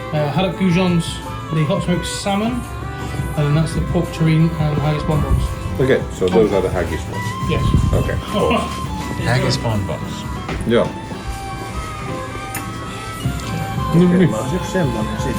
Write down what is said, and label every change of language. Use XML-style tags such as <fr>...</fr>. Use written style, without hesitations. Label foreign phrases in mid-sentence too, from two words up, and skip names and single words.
<en>haddock goujons, the hot smoked salmon, and then that's the pork terrine and haggis bonbons. Okay, so those are the haggis ones. Yes. Okay. Haggis bonbons.</en> <fi>Joo. Meillä on yksi semmonen sitten.</fi>